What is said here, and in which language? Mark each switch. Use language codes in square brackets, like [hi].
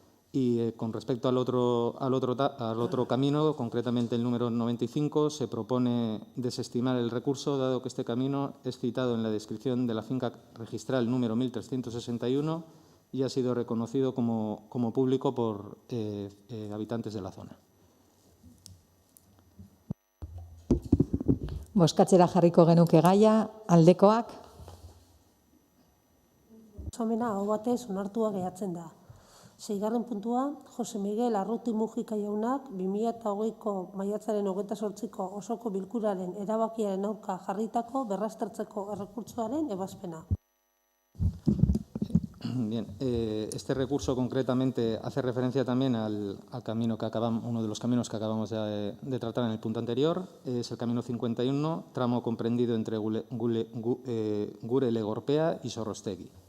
[es] Y con respecto al otro camino, concretamente el número 95, se propone desestimar el recurso, dado que este camino es citado en la descripción de la finca registral número 1361 y ha sido reconocido como público por habitantes de la zona. [eu] bozkatzera jarriko genuke gaia, aldekoak, Proposamena aho batez onartua geratzen da. 6. puntua, Jose Miguel Arruti Mujika jaunak 2020ko maiatzaren 28ko osoko bilkuraren erabakiaren aurka jarritako berraztertzeko errekurtsoaren ebazpena. [es] Bien, este recurso concretamente hace referencia también al camino uno de los caminos que acabamos de tratar en el punto anterior. Es el camino 51, tramo comprendido entre Gure-Legorpea y Sorrostegui.